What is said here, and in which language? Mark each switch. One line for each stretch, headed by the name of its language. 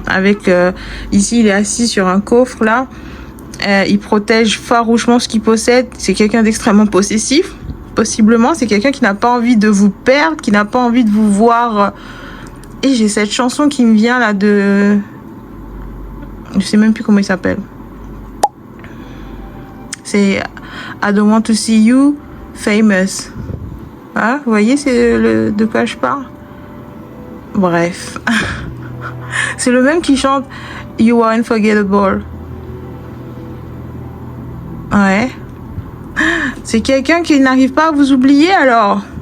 French: Avec ici, il est assis sur un coffre là, il protège farouchement ce qu'il possède. C'est quelqu'un d'extrêmement possessif, possiblement. C'est quelqu'un qui n'a pas envie de vous perdre, qui n'a pas envie de vous voir. Et j'ai cette chanson qui me vient là de... Je sais même plus comment il s'appelle. C'est
English: I don't want to see you famous.
French: Ah, vous voyez, c'est de quoi je parle. Bref. C'est le même qui chante
English: You are unforgettable.
French: Ouais. C'est quelqu'un qui n'arrive pas à vous oublier alors.